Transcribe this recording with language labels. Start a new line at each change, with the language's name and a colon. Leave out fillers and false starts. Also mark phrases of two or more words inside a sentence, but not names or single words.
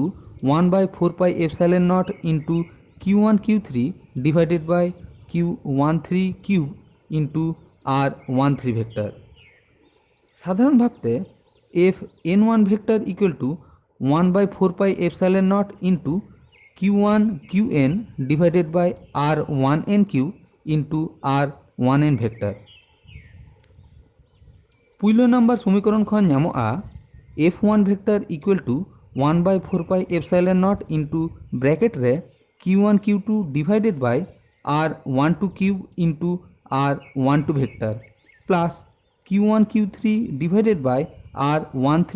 English: 1/4 pi epsilon not into Q1 Q3 divided by Q13 Q into R13 vector
Santali: साधारण भावते
English: Fn1 vector equal to 1/4 pi epsilon not into Q1 Qn divided by R1n Q into R1n vector
Santali: पुइलो नम्बर समीकरण खन नामोआ
English: F1 vector equal to 1/4 pi epsilon not into bracket re Q1 Q2 divided by R12 Q into R12 vector plus Q1 Q3 divided by R13